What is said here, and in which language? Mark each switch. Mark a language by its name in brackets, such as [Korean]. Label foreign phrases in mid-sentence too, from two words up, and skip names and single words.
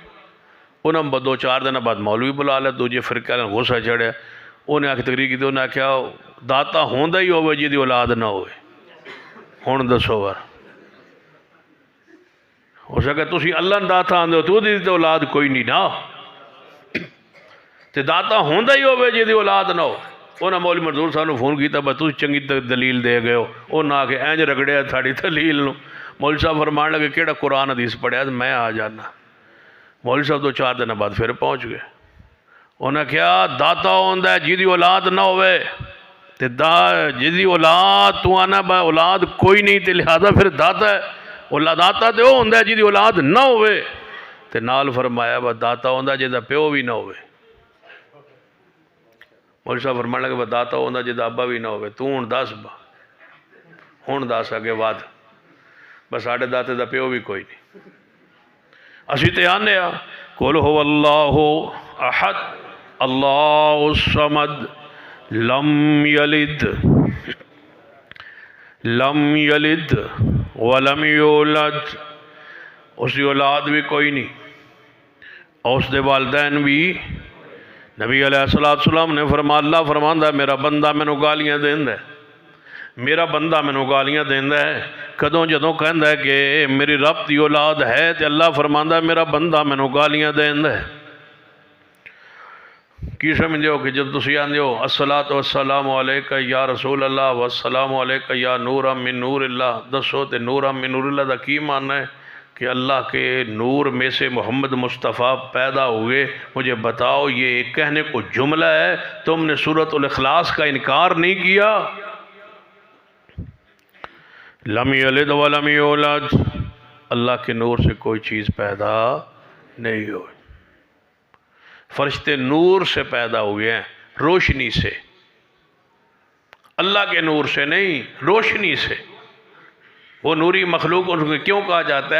[Punjabi] انہوں دو چار دن بعد مولوی بلا لے، دوجے فرقے نے غصہ چڑھیا، انہیں آکے تقریر کی تھی، انہیں کیا داتا ہوندہ ہی ہوئے جی دی اولاد نہ ہوئے، ہون دسو بار ہو سکے تسی اللہ داتا آندے ہو تو دی اولاد کوئی نہیں نا، تے داتا ہوندہ ہی ہوئے جی دی اولاد نہ ہو۔ انہاں مولوی منظور صاحب نے فون کیتا بس تسی چنگی دلیل دے گئے ہو، انہاں آکے اینج رگڑیا تھاڑی دلیل نو۔ مولوی صاحب فرمان لگے کیڑا قرآن حدیث پڑھیا میں آ جانا۔ مولوی صاحب دو چار دن بعد پھر پہنچ گئے، انہاں کیا داتا ہوندہ ہے جی دی اولاد نہ ہوئے، تے جی دی اولاد تو آنا با اولاد کوئی نہیں تے لہذا پھر داتا ہے، اللہ داتا تے وہ ہوندہ ہے جی دی اولاد نہ ہوئے، تے نال فرمایا با داتا ہوندہ جی دا پیو بھی نہ ہوئے۔ مولوی صاحب فرمان لگے با داتا ہوندہ جی دا ابا بھی نہ ہوئے، تو ہون دس با ہون دس آگے بعد بس آڑے داتے دا پیو بھی کوئی نہیں۔ اسی تے آنے آ [Arabic] قُلْ هُوَ اللَّهُ احد اللہ الصمد لم یلد ولم یولد، [Urdu] اس کی اولاد بھی کوئی نہیں اور اس دے والدین بھی۔ [Punjabi] نبی [Arabic] علیہ السلام [Punjabi] نے فرمایا، اللہ فرماندہ ہے میرا بندہ میں نو گالیاں دیندہ ہے، میرا بندہ میں نو گالیاں دیندہ ہے، کدوں جدوں کہندہ ہے کہ میری رب دی اولاد ہے تے اللہ فرماندہ ہے میرا بندہ میں نو گالیاں دیندہ ہے۔ کی سمجھ دیو کہ جب تسی آن دیو [Arabic] الصلاۃ والسلام علیکہ یا رسول اللہ والسلام علیکہ یا نورا من نور اللہ، [Punjabi] دسو تے [Arabic] نورا من نور اللہ [Punjabi] دا کی ماننا ہے [Urdu] کہ اللہ کے نور میں سے محمد مصطفیٰ پیدا ہوئے، مجھے بتاؤ یہ ایک کہنے کو جملہ ہے؟ تم نے سورۃ الاخلاص کا انکار نہیں کیا؟ [Arabic] لم یلد ولم یولد، [Urdu] اللہ کے نور سے کوئی چیز پیدا نہیں ہوئی۔ فرشتے نور سے پیدا ہوئے ہیں، روشنی سے، اللہ کے نور سے نہیں، روشنی سے۔ وہ نوری مخلوق ان کو کیوں کہا جاتا ہے؟